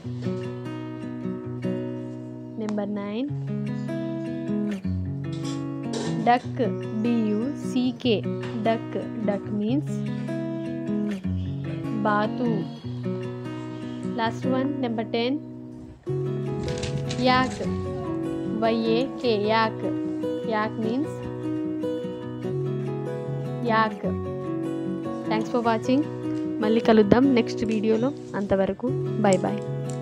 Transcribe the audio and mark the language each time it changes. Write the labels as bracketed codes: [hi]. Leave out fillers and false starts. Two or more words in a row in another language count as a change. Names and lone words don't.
[en] Number 9, duck. DUCK, duck. Duck means బాతు. Last one, number 10, yak. YAK, yak. Yak means yak. Thanks for watching. [te] మళ్ళీ కలుద్దాం నెక్స్ట్ వీడియోలో. అంతవరకు [en] bye bye.